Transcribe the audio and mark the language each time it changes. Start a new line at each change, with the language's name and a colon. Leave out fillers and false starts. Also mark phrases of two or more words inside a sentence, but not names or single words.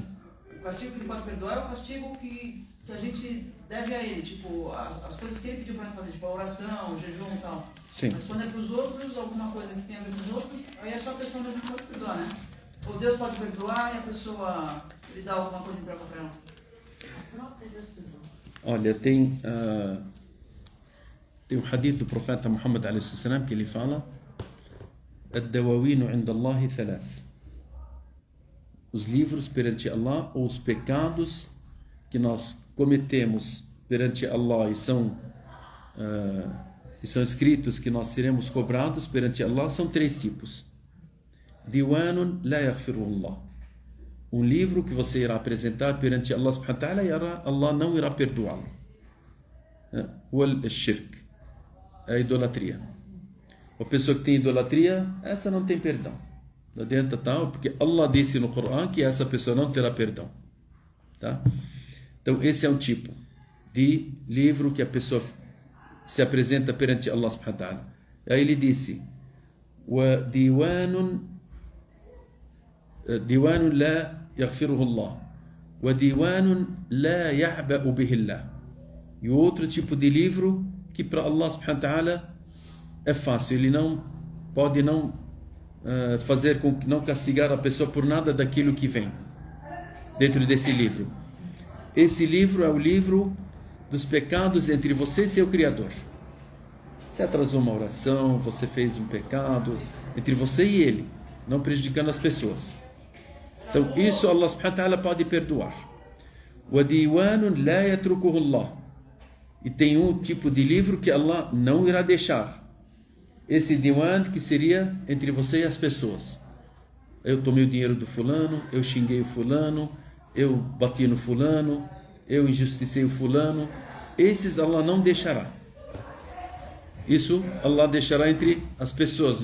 Portuguese: O castigo que ele pode perdoar é o castigo que a gente deve a ele, tipo, as coisas que ele pediu para nós fazer, tipo a oração, o jejum e tal. Sim. Mas quando é para os outros, alguma coisa que tem a ver com os outros, aí é só a pessoa mesmo que pode perdoar, né? Ou Deus pode perdoar e a pessoa lhe dá alguma coisa em troca para ela. Olha, tem um hadith do profeta Muhammad
Arabic: عليه السلام
Portuguese: que ele fala:
Arabic: الدواوين عند الله ثلاثة.
Portuguese: Os livros perante Allah, ou os pecados que nós cometemos perante Allah e são escritos que nós seremos cobrados perante Allah, são 3 tipos.
Arabic: ديوان لا يغفر الله.
Portuguese: Um livro que você irá apresentar perante Allah
Arabic: سبحانه وتعالى
Portuguese: e Allah não irá perdoá-lo.
Arabic: والشرك,
Portuguese: a idolatria. A pessoa que tem idolatria, essa não tem perdão. Não adianta tal, porque Allah disse no Corão que essa pessoa não terá perdão. Tá? Então esse é um tipo de livro que a pessoa se apresenta perante Allah
Arabic: سبحانه وتعالى.
Portuguese: Aí ele disse:
Arabic: وديوان لا يغفره الله وديوان لا يعبأ به الله.
Portuguese: E outro tipo de livro que para Allah
Arabic: سبحانه وتعالى
Portuguese: é fácil, ele não pode fazer com que não castigar a pessoa por nada daquilo que vem dentro desse livro. Esse livro é o livro dos pecados entre você e seu Criador. Você atrasou uma oração, você fez um pecado entre você e ele, não prejudicando as pessoas. Então isso Allah
Arabic: سبحانه وتعالى
Portuguese: pode perdoar.
Arabic: وديوان لا يتركه الله.
Portuguese: E tem um tipo de livro que Allah não irá deixar. Esse diwan que seria entre você e as pessoas. Eu tomei o dinheiro do fulano, eu xinguei o fulano, eu bati no fulano, eu injusticei o fulano. Esses Allah não deixará. Isso Allah deixará entre as pessoas.